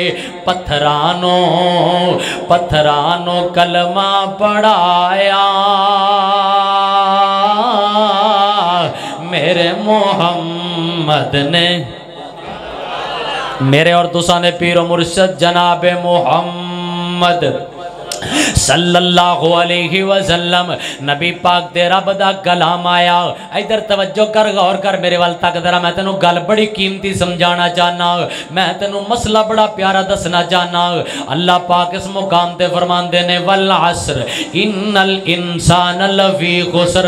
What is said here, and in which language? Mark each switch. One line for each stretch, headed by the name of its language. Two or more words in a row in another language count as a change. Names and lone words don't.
Punjabi: پتھرانوں پتھرانوں کلمہ پڑھایا میرے محمد نے. میرے اور تساں نے پیر و مرشد جناب محمد
Arabic: صلى الله عليه وسلم
Punjabi: نبی پاک دے رب دا کلام آیا. ادھر توجہ کر، غور کر میرے وال تک ذرا۔ میں تینوں گل بڑی قیمتی سمجھانا چاہناں، میں تینوں مسئلہ بڑا پیارا دسنا چاہناں. اللہ پاک اس مقام تے فرماندے نے
Arabic: والعصر إن الإنسان لفي خسر.